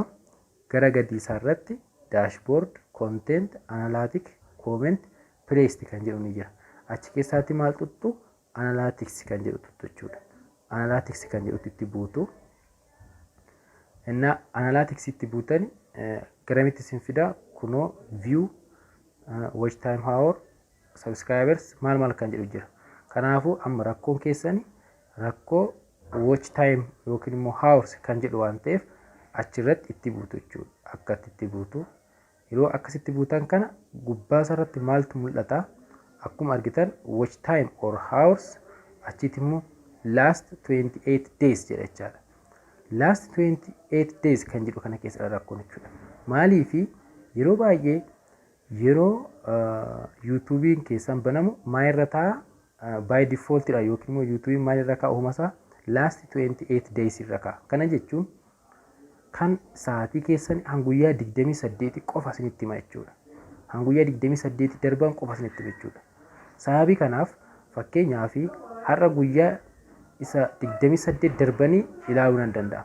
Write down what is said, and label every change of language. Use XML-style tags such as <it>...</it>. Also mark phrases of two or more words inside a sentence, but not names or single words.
<om>Gara gadii isaarratti</om> <en>dashboard, content, analytics, comment, playlist</en> <om>kan jedhu ni jira. Achi keessaatti maal tuttu analytics kan jedhu tuttu jechuudha. Analytics kan jedhu itti buutu. Inna analytics itti buutani garamitti isin fida kunoo</om> <en>view, watch time hour, subscribers</en> <om>maal kan jedhu jira. Kanaafuu amma rakkoon keessani rakkoo</om> <en>watch time</en> <om>yookiin immoo hours kan jedhu waan ta'eef achirratti itti buutu jechuudha. Akkatti itti buutu. Yeroo akkasitti buutan kana gubbaa irratti maaltu mul'ata? Akkuma argitan</om> <en>watch time or hours</en> <om>achitti immoo</om> <en>last 28 days</en> <om>jedha jechaadha.</om> <en>Last 28 days</en> <om>kan jedhu kana keessa rakkoon jechuudha. Maaliifi yeroo baay'ee yeroo YouTube'n keessan banamu maalirra ta'a</om> <en>by default</en> <om>dha yookiin immoo YouTube'n maalirra kaa'u humasaa</om> <en>last 28 days</en> <om>irra kaa'a. Kana jechuun kan sa'aatii keessan hanguyyaa 28 qofa isinitti hima jechuudha. Hanguyyaa 28 darban qofa isinitti hima jechuudha. Sababii kanaaf fakkeenyaaf har'a guyyaa isa 28 darbanii ilaaluu nan danda'a.</om>